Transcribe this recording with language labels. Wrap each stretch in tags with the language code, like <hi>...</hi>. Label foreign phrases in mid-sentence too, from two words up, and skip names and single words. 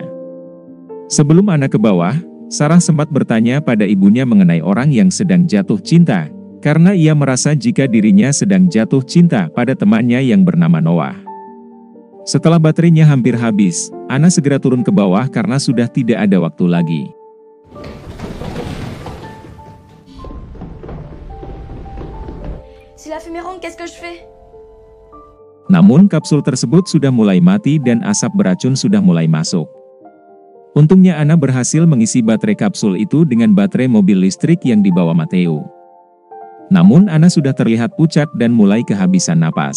<id>Sebelum Anna ke bawah, Sarah sempat bertanya pada ibunya mengenai orang yang sedang jatuh cinta, karena ia merasa jika dirinya sedang jatuh cinta pada temannya yang bernama Noah. Setelah baterainya hampir habis, Anna segera turun ke bawah karena sudah tidak ada waktu lagi.</id> <fr>Si la fumée rentre, qu'est-ce que je fais?</fr> <id>Namun kapsul tersebut sudah mulai mati dan asap beracun sudah mulai masuk. Untungnya Anna berhasil mengisi baterai kapsul itu dengan baterai mobil listrik yang dibawa Matteo. Namun Anna sudah terlihat pucat dan mulai kehabisan napas.</id>